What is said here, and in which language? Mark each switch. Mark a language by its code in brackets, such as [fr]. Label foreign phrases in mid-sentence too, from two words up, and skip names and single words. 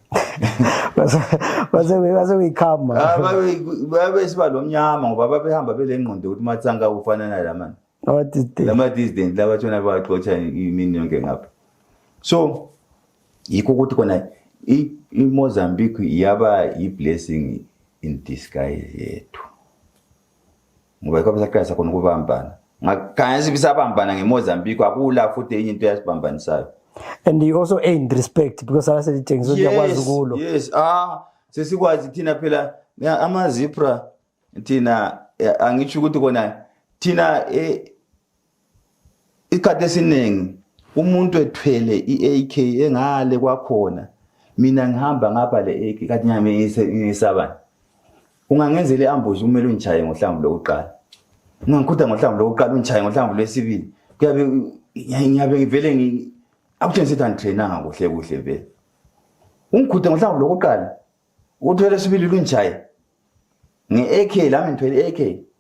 [nd] base uyikhama babesiba lomnyama ngoba babehamba belengqondo ukuthi Matsanga ufana nalamani lama dissident labatshona baxotsha imini yonke ngapha so yikho ukuthi khona iMozambique yaba yi- [en] blessing in disguise [nd] yethu ngoba yikho besaqalisa khona ukubambana ngakhanya sibisabambana ngeMozambique akula futhi enye into yasibambanisayo. [en] And you also earned respect because I said things so [nd] yakwazi kulo. Yes, sesikwazi thina phela ama-ZPRA thina angitsho ukuthi kona thina ikade esiningi umuntu ethwele iAK engale kwakhona mina ngihamba ngapha le AK kathi nyame ngisabani ungangenzele ambush kumele ungichaye ngohlamvu lokuqala ungangikhutha ngohlamvu lokuqala ungichaye ngohlamvu lwesibili kuyabe ngivele akuthi ngisethi angitrainanga kuhle vele ungikhutha ngohlamvu lokuqala uthwele sibili lungichaye nge-AK lami ngithwele AK